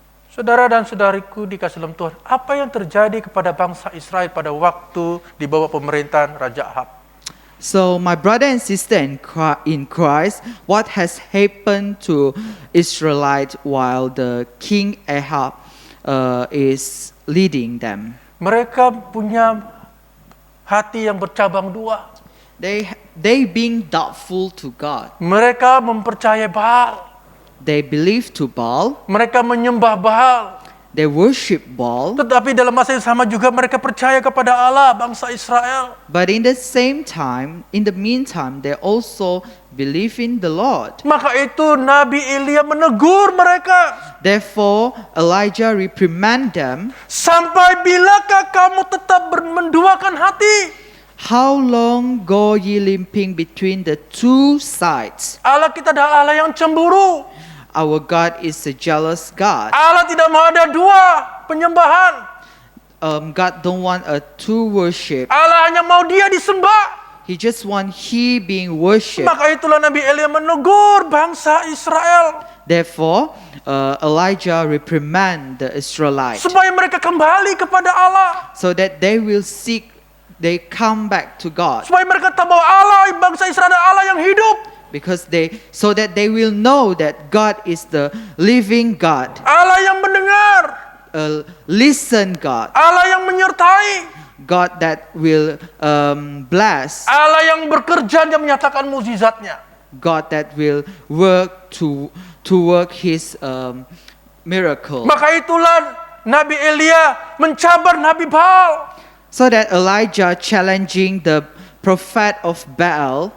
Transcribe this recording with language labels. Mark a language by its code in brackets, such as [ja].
[ms] Saudara dan saudariku dikasih dalam Tuhan, apa yang terjadi kepada bangsa Israel pada waktu di bawah pemerintahan Raja Ahab? [en] So my brother and sister in Christ, what has happened to Israelite while the King Ahab is leading them? [ms] Mereka punya hati yang bercabang dua. [en] They being doubtful to God. [ms] Mereka mempercayai Baal. [en] They believe to Baal. [ms] Mereka menyembah Baal. [en] They worship Baal. [ms] Tetapi dalam masa yang sama juga mereka percaya kepada Allah, bangsa Israel. [en] But in the meantime, they also believe in the Lord. [ms] Maka itu Nabi Elia menegur mereka. [en] Therefore, Elijah reprimand them. [ms] Sampai bilakah kamu tetap menduakan hati? [en] How long go ye limping between the two sides? [ms] Allah kita adalah Allah yang cemburu. [en] Our God is a jealous God. [ms] Allah tidak mau ada dua penyembahan. [en] God don't want a two worship. [ms] Allah hanya mau dia disembah. [en] He just want He being worshipped. [ms] Maka itulah Nabi Elia menegur bangsa Israel. [en] Therefore, Elijah reprimand the Israelites [ms] supaya mereka kembali kepada Allah. [en] so that they will seek they come back to God. [ms] Supaya mereka tahu bahwa Allah, bangsa Israel adalah Allah yang hidup. [en] Because so that they will know that God is the living God, [ms] Allah yang mendengar. [en] a listen God, [ms] Allah yang menyertai. [en] God that will bless, [ms] Allah yang bekerja dan menyatakan mukjizatnya. [en] God that will work to work His miracle. [ms] Maka itulah Nabi Elia mencabar Nabi Baal. [en] So that Elijah challenging the prophet of Baal,